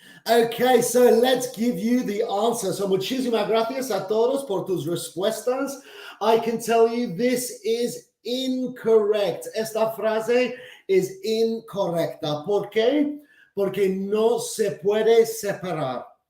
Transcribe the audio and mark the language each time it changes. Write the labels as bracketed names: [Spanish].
[English] Okay, so let's give you the answer. [Spanish] So muchísimas gracias a todos por tus respuestas. [English] I can tell you this is incorrect. [Spanish] Esta frase es incorrecta. ¿Por qué? Porque no se puede separar.